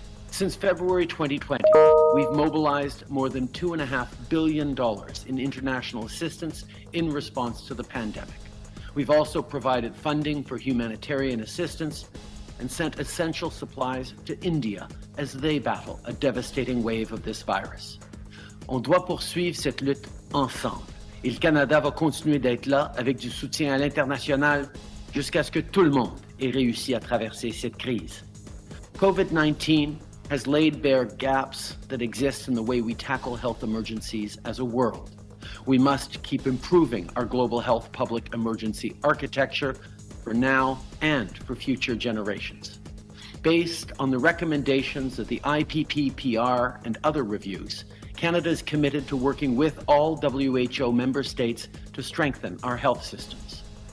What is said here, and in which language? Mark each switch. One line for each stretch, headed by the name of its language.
English: Since February 2020, we've mobilized more than $2.5 billion in international assistance in response to the pandemic. We've also provided funding for humanitarian assistance and sent essential supplies to India as they battle a devastating wave of this virus.
French: On doit poursuivre cette lutte ensemble. Et le Canada va continuer d'être là avec du soutien à l'international jusqu'à ce que tout le monde ait réussi à traverser cette crise.
English: COVID-19 has laid bare gaps that exist in the way we tackle health emergencies as a world. We must keep improving our global health public emergency architecture for now and for future generations. Based on the recommendations of the IPPPR and other reviews, Canada is committed to working with all WHO member states to strengthen our health systems.